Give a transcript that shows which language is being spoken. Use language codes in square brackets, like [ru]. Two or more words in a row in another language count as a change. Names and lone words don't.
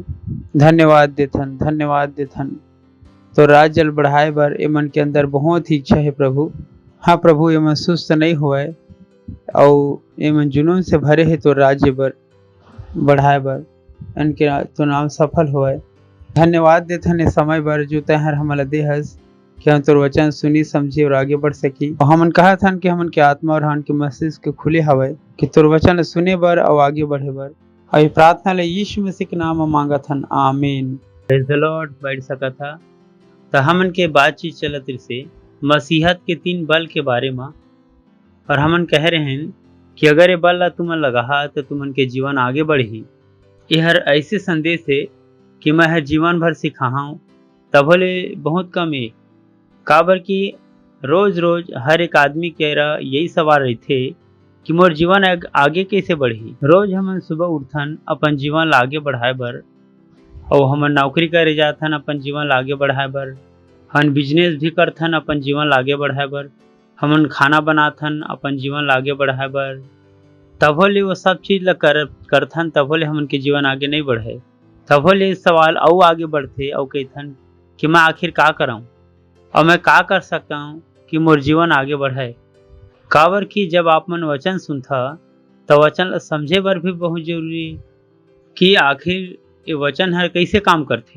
[hne] धन्यवाद देथन, धन्यवाद देथन तो राज्य बढ़ाए बर। एमन के अंदर बहुत ही इच्छा है प्रभु। हाँ प्रभु, एमन सुस्त नहीं होए और एमन जुनून से भरे है तो राज्य बर बढ़ाए बर, इनके तो नाम सफल होए। धन्यवाद देथन इस समय बर जो तहर हमला देहस कि हम तोर वचन सुनी समझी और आगे बढ़ सकी। और हमन कहा था कि हमन के आत्मा और हमन के मस्तिष्क के खुले हवे कि तोर वचन सुने बर और आगे बढ़े बर। और ये प्रार्थना ले यीशु मसीह के नाम में मांगा था, आमीन। [en] Praise the Lord. [hne] बैठ सका था तो हमन के बातचीत चलत से मसीहत के 3 बल के बारे में। और हमन कह रहे हैं कि अगर ये बल ला तुमन लगा तो तुमन के जीवन आगे बढ़ी। ये हर ऐसे संदेश है कि मैं हर जीवन भर सिखाऊँ तब ले बहुत कम है। काबर की रोज रोज हर एक आदमी के यही सवाल रहते कि मोर जीवन आगे कैसे बढ़ी। रोज हमन सुबह उठथन अपन जीवन ला आगे बढ़ाए बर, और हमन नौकरी करे जाथन अपन जीवन ला आगे बढ़ाए बर, हम बिजनेस भी करथन अपन जीवन ला आगे बढ़ाए बर, हमन खाना बनाथन अपन जीवन ला आगे बढ़ाए बर। तभो ले वो सब चीज ला करथन, तभो ले हमन के जीवन आगे नहीं बढ़े। तभो ले सवाल और आगे बढ़ते और कहथन कि मैं आखिर का कराऊं और मैं का कर सकता हूँ कि मोर जीवन आगे बढ़े। काबर की जब आप मन वचन सुनता तो वचन समझे बर भी बहुत जरूरी कि आखिर ये वचन हर कैसे काम करते।